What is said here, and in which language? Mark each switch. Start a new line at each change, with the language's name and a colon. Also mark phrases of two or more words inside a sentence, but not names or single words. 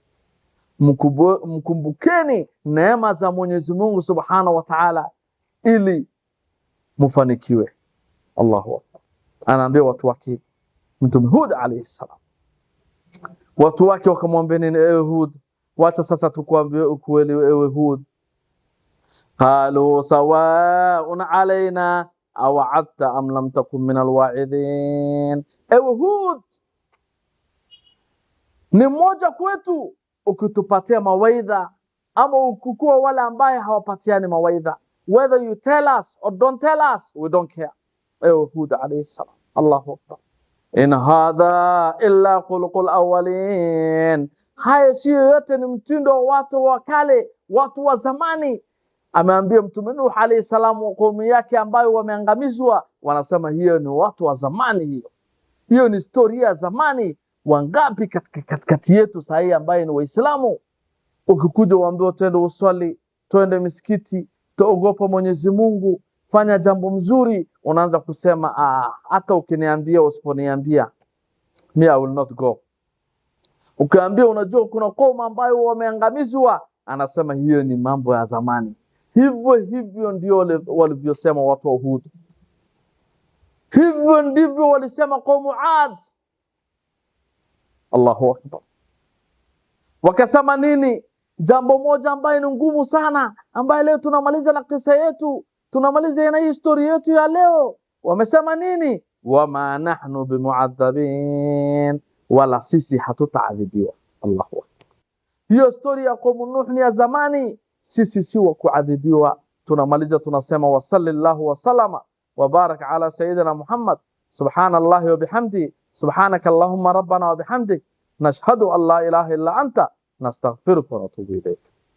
Swahili: Mkumbukeni neema za Mwenyezi Mungu
Arabic: سبحانه وتعالى
Swahili: ili mufanikiwe.
Arabic: الله أكبر.
Swahili: Anaambia watu wake Mtume Hud
Arabic: عليه السلام.
Swahili: Watu wake wakamwambia nini? Ewe Hud, wacha sasa tukuambie ukweli.
Arabic: Ewe Hud, قالوا سواء علينا أوعظت أم لم تكن من الواعظين.
Swahili: Ewe Hud, ni mmoja kwetu ukitupatia mawaidha ama ukukua wale ambaye hawapatiani mawaidha.
English: Whether you tell us or don't tell us, we don't care.
Arabic: Ewe Hud عليه السلام. الله أكبر. إن هذا إلا خلق الأولين.
Swahili: Haya sio yote, ni mtindo wa watu wa kale, watu wa zamani. Ameambia Mtume Nuh
Arabic: عليه السلام
Swahili: wa kaumu yake ambayo wameangamizwa, wanasema hiyo ni watu wa zamani, hiyo ni historia ya zamani. Wangapi katikati yetu sahi ambaye ni Waislamu, ukikuja uambiwa twende uswali, twende misikiti, tuogopa Mwenyezi Mungu, fanya jambo mzuri, unaanza kusema hata ukiniambia usiponiambia,
English: me I will not go.
Swahili: Ukaambia unajua kuna kauma ambayo wameangamizwa, anasema hiyo ni mambo ya zamani. Hivyo ndio walivyosema watu wa Hud. Hivyo ndivyo walisema kaumu Ad.
Arabic: الله أكبر.
Swahili: Wakasema nini? Jambo moja ambayo ni ngumu sana, ambayo leo tunamaliza na kisa yetu, tunamaliza na historia yetu ya leo. Wamesema nini?
Arabic: وما نحن بمعذبين,
Swahili: wala sisi hatutaadhibiwa.
Arabic: الله أكبر.
Swahili: Hiyo story ya kaumu Nuh ni ya zamani, sisi si wa kuadhibiwa. Tunamaliza tunasema
Arabic: وصلى الله وسلم وبارك على سيدنا محمد. سبحان الله وبحمده سبحانك اللهم ربنا وبحمدك نشهد أن لا إله إلا أنت نستغفرك ونتوب إليك.